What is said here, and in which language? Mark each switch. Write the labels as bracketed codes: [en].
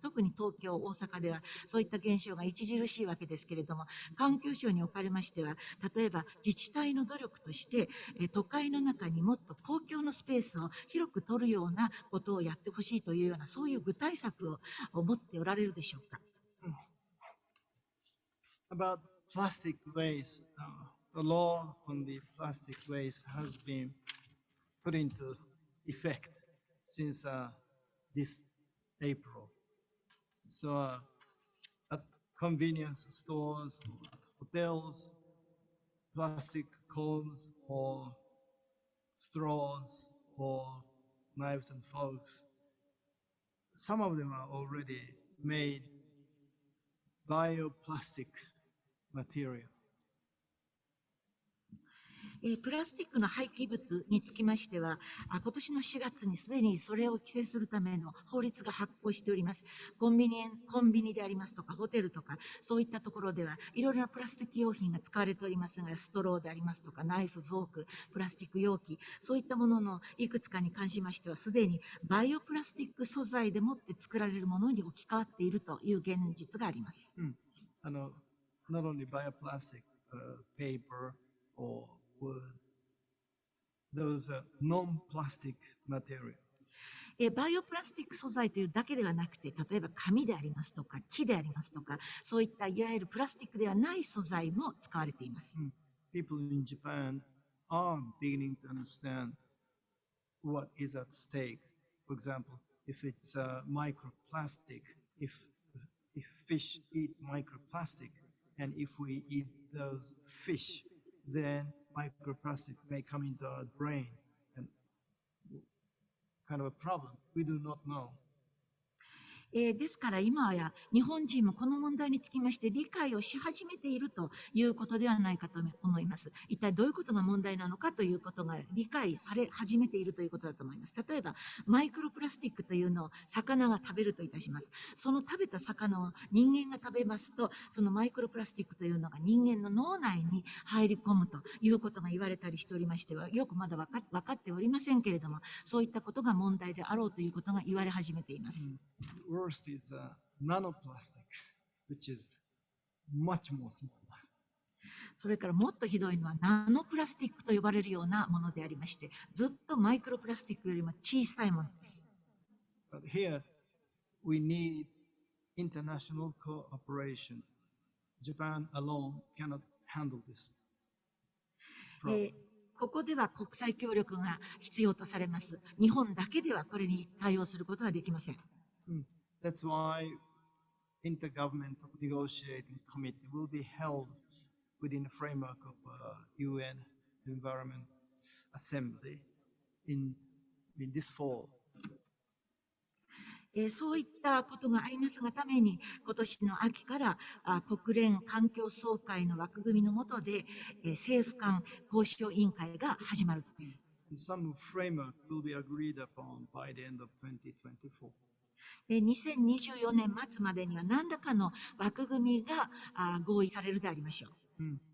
[ja] 特に東京、大阪ではそういった現象が著しいわけですけれども、環境省におかれましては、例えば自治体の努力として、都会の中にもっと公共のスペースを広く取るようなことをやってほしいというような、そういう具体策を持っておられるでしょうか。 [en] About plastic waste, the law on the plastic waste has been put into effect since this April. So at convenience stores, hotels, plastic cones or straws or knives and forks, some of them are already made bioplastic material. [ja] プラスチックの廃棄物につきましては、今年の4月にすでにそれを規制するための法律が発行しております。コンビニでありますとか、ホテルとか、そういったところでは、いろいろなプラスチック用品が使われておりますが、ストローでありますとか、ナイフ、フォーク、プラスチック容器、そういったもののいくつかに関しましては、すでにバイオプラスチック素材でもって作られるものに置き換わっているという現実があります。 [en] Not only bioplastic, paper or wood, those are non-plastic material. [ja] バイオプラスチック素材というだけではなくて、例えば紙でありますとか、木でありますとか、そういったいわゆるプラスチックではない素材も使われています。 [en] People in Japan are beginning to understand what is at stake. For example, if it's microplastic, if fish eat microplastic, and if we eat those fish, then microplastic may come into our brain, and kind of a problem. We do not know. [ja] ですから今や日本人もこの問題につきまして理解をし始めているということではないかと思います。一体どういうことが問題なのかということが理解され始めているということだと思います。例えばマイクロプラスチックというのを魚が食べるといたします。その食べた魚を人間が食べますと、そのマイクロプラスチックというのが人間の脳内に入り込むということが言われたりしておりましては、よくまだ分かっておりませんけれども、そういったことが問題であろうということが言われ始めています。 [en] Worst is nanoplastic, which is much more small. [ja] それからもっとひどいのはナノプラスティックと呼ばれるようなものでありまして、ずっとマイクロプラスティックよりも小さいものです。 [en] But here, we need international cooperation. Japan alone cannot handle this problem. [ja] ここでは国際協力が必要とされます。日本だけではこれに対応することはできません。 [en] That's why intergovernmental negotiating committee will be held within the framework of UN Environment Assembly in this fall. [ja] そういったことがありますがために、今年の秋から国連環境総会の枠組みの下で、政府間交渉委員会が始まるとです。 [en] Some framework will be agreed upon by the end of 2024. [ja] 2024年末までには何らかの枠組みが合意されるでありましょう。